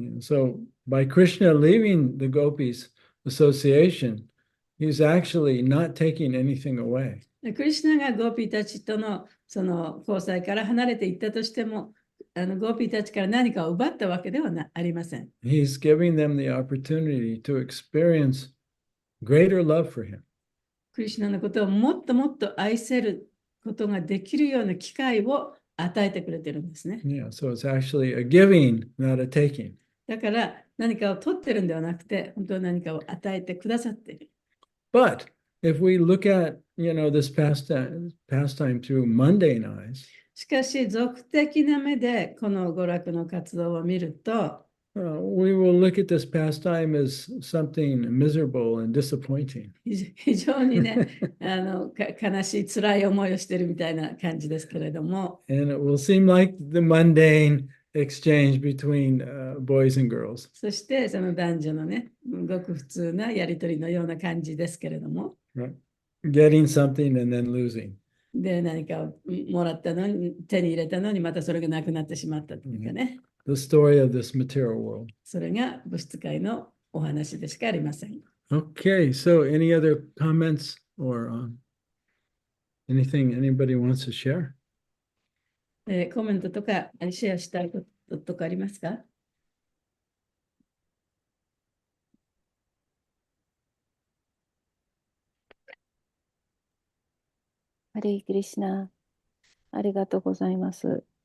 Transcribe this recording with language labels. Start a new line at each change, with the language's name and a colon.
English: So by Krishna leaving the gopis association, he's actually not taking anything away.
Japanese: クリシュナがゴーピーたちとのその交際から離れていったとしても、ゴーピーたちから何かを奪ったわけではありません。
English: He's giving them the opportunity to experience greater love for him.
Japanese: クリシュナのことをもっともっと愛せることができるような機会を与えてくれてるんですね。
English: Yeah, so it's actually a giving, not a taking.
Japanese: だから何かを取ってるんではなくて、本当に何かを与えてくださっている。
English: But if we look at, this pastime through mundane eyes,
Japanese: しかし、俗的な目でこの娯楽の活動を見ると、
English: we will look at this pastime as something miserable and disappointing.
Japanese: 非常にね、悲しい、辛い思いをしてるみたいな感じですけれども、
English: And it will seem like the mundane exchange between boys and girls.
Japanese: そしてその男女のね、ごく普通なやり取りのような感じですけれども、
English: Right? Getting something and then losing.
Japanese: で、何かをもらったのに、手に入れたのに、またそれがなくなってしまったというかね、
English: The story of this material world.
Japanese: それが物質界のお話でしかありません。
English: Okay, so any other comments or anything anybody wants to share?
Japanese: コメントとかシェアしたいこととかありますか？ハレイクリシナ、ありがとうございます。